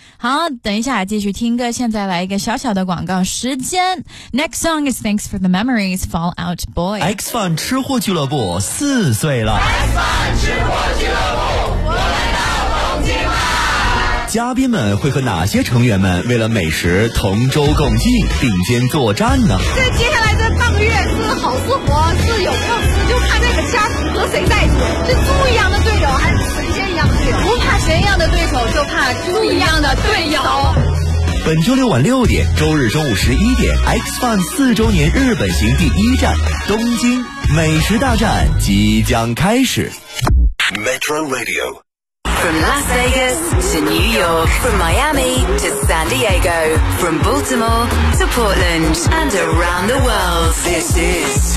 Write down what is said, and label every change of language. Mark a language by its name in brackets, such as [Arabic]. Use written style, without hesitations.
[Chinese] 好，等一下继续听歌，现在来一个小小的广告时间。 [English] Next song is Thanks for the Memories, Fall Out Boy. [Chinese] X Fun 吃货俱乐部四岁了。 X Fun 吃货俱乐部，我来到东京啦。嘉宾们会和哪些成员们为了美食同舟共济、并肩作战呢？这接下来的半个月是好速活，是有胖子，就看那个虾子和谁在一起。是猪一样的队友还是神仙一样的队友？不怕神一样的对手，就怕猪一样的队友。本周六晚六点，周日中午11点 ，X Fun 四周年日本行第一站东京美食大战即将开始。 [English] Metro Radio。 From Las Vegas to New York, from Miami to San Diego, from Baltimore to Portland and around the world, this is